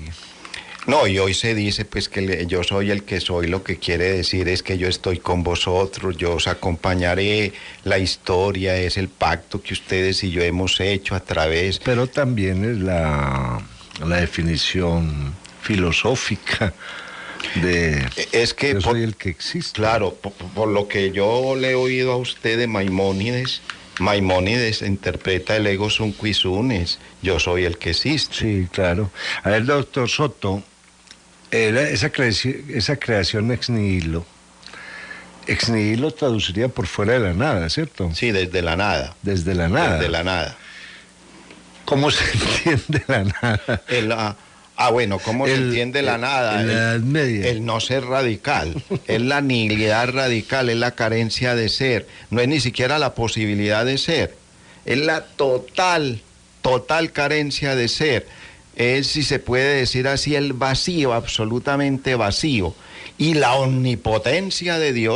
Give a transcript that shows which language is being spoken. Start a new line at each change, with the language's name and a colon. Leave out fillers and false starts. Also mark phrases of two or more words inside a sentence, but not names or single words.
Spanish: No, y hoy se dice pues que yo soy el que soy, lo que quiere decir es que yo estoy con vosotros, yo os acompañaré, la historia es el pacto que ustedes y yo hemos hecho a través... Pero también es la definición filosófica de es que yo soy el que existe. Claro, por lo que yo le he oído a usted de Maimónides interpreta el
Latin: ego sum qui sum,
Spanish: es yo soy el que existe. Sí, claro. A ver, doctor Soto, esa creación
Latin: ex nihilo
Spanish: traduciría por fuera de la nada, ¿cierto? Sí, desde la nada. Desde la nada. Desde la nada. ¿Cómo se entiende la nada? Bueno, ¿cómo se entiende la nada? En la Edad Media. El no ser radical, es la nihilidad radical, es la carencia de ser, no es ni siquiera la posibilidad de ser, es la total carencia de ser, es, si se puede decir así, el vacío, absolutamente vacío, y la omnipotencia de Dios.